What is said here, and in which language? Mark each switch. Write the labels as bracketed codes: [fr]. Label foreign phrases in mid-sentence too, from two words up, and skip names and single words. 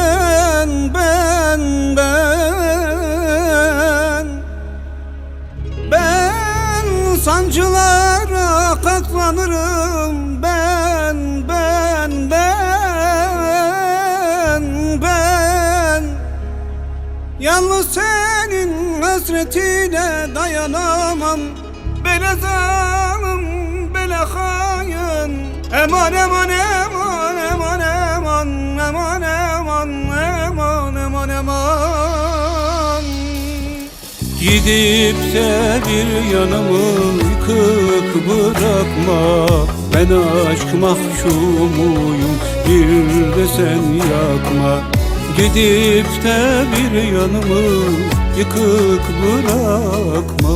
[tr] Ben sancılara katlanırım. Ben yalnız senin hasretine dayanamam. [az] Bele zalim, bele hain. Eman eman eman eman eman eman eman eman eman eman. [tr] Gidip de bir yanımı yıkık bırakma. Ben aşk mahkumuyum, bir de sen yakma. Gidip de bir yanımı yıkık bırakma.